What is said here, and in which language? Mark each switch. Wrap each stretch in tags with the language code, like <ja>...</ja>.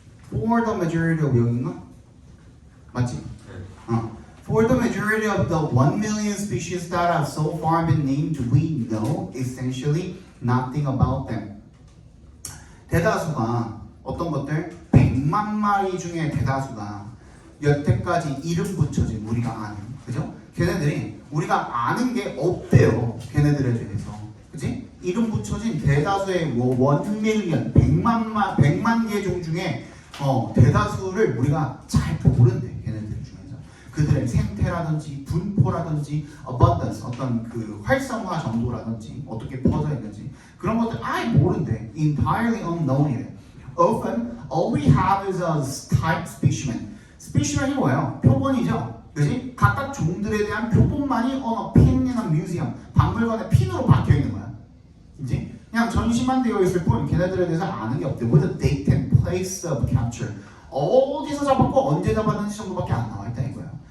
<en>For the majority of</en> <ko>여기인가? 맞지? 네.</ko> <en>For the majority of the 1 million species that have so far been named, we know essentially nothing about them.</en> <ko>대다수가 어떤 것들? 100만 마리 중에 대다수가 여태까지 이름 붙여진 우리가 아는, 그죠? 걔네들이 우리가 아는 게 없대요. 걔네들에 대해서, 그지? 이름 붙여진 대다수의 1 밀리언, 100만 개 종 중에 대다수를 우리가 잘 모른대. 걔네들 중에서 그들의 생태라든지 분포라든지 abundance 어떤 그 활성화 정도라든지 어떻게 퍼져 있는지 그런 것들 아예 모른대.</ko> <en>entirely unknown이래. Often all we have is a type specimen.</en> <ko>specimen이 뭐예요? 표본이죠. 그지? 각각 종들에 대한 표본만이</ko> <en>on a pin in a museum.</en> <ko>박물관에 핀으로 박혀 있는 거야. 그지? 그냥 전시만 되어 있을 뿐 걔네들에 대해서 아는 게 없대.</ko> <en>With a date and place of capture.</en> <ko>어디서 잡았고 언제 잡았는지 정도밖에 안 나와 있다 이거야.</ko>